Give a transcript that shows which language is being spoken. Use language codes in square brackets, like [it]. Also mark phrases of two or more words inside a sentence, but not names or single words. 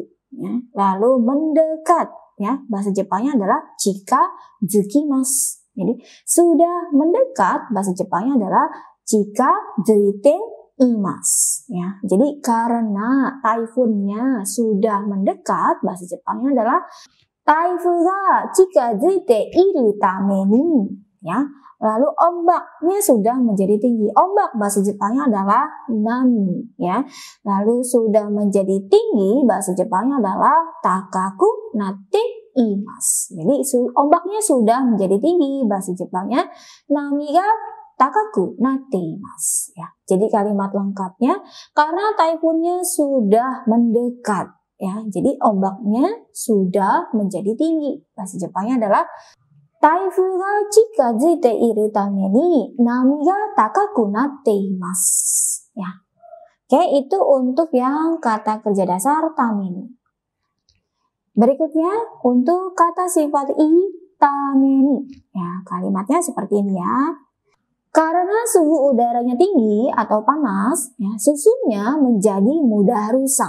[id] Ya. Lalu mendekat. Ya. Bahasa Jepangnya adalah [ja] 近づきます. [id] Jadi sudah mendekat bahasa Jepangnya adalah [ja] 近づいています, [id] ya. Jadi karena taifunnya sudah mendekat, bahasa Jepangnya adalah [ja] 台風が近づいているために, [id] ya. Lalu ombaknya sudah menjadi tinggi. Ombak bahasa Jepangnya adalah nami, ya. Lalu sudah menjadi tinggi, bahasa Jepangnya adalah [ja] 高くなっています. [id] Jadi ombaknya sudah menjadi tinggi, bahasa Jepangnya [ja] 波が高くなっています, [id] ya. Jadi kalimat lengkapnya karena taifunnya sudah mendekat ya. Jadi ombaknya sudah menjadi tinggi. Bahasa Jepangnya adalah [ja] 台風が近づいているために波が高くなっています. [id] Ya. Oke, itu untuk yang kata kerja dasar [ja] ために. [id] Berikutnya untuk kata sifat [ja] いために. [id] Ya, kalimatnya seperti ini ya. Karena suhu udaranya tinggi atau panas, ya, susunya menjadi mudah rusak.